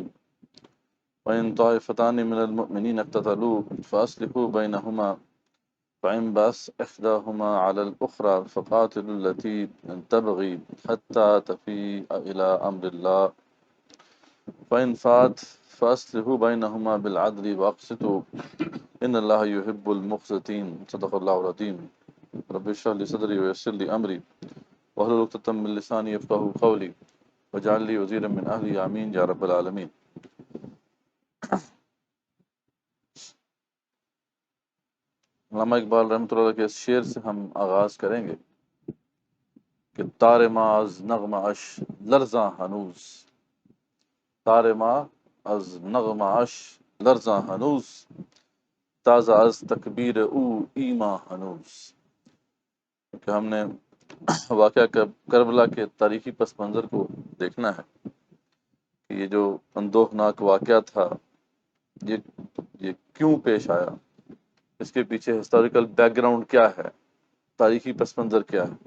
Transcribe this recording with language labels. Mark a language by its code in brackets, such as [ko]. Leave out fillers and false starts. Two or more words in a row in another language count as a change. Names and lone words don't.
[ar] وَإِن طَائِفَتَانِ مِنَ الْمُؤْمِنِينَ اقْتَتَلُوا فَأَصْلِحُوا بَيْنَهُمَا فَإِن بَغَتْ إِحْدَاهُمَا عَلَى الْأُخْرَى فَقَاتِلُوا الَّتِي تَبْغِي حَتَّى تَفِيءَ إِلَى أَمْرِ اللَّهِ فَإِن فَاءَتْ فَأَصْلِحُوا بَيْنَهُمَا بِالْعَدْلِ وَأَقْسِطُوا إِنَّ اللَّهَ يُحِبُّ الْمُقْسِطِينَ صدق اللہ العظیم۔ رب اشرح لي صدری ويسر لي امری واحلل عقدۃ من لسانی یفقهوا قولی واجعل لي وزیرا من اہلی آمین یا رب العالمین۔ [ur] علامہ اقبال رحمۃ اللہ کے اس شعر سے ہم آغاز کریں گے کہ [fa] تار ما از نغمہ اش لرزاں ہنوز، تار ما از نغمہ اش لرزاں ہنوز، تازہ از تکبیر او ایما ہنوز۔ [ur] کہ ہم نے واقعہ کربلا کے تاریخی پس منظر کو دیکھنا ہے کہ یہ جو اندوہناک واقعہ تھا یہ کیوں پیش آیا، اس کے پیچھے [en] historical background [ur] کیا ہے، تاریخی پس منظر کیا ہے۔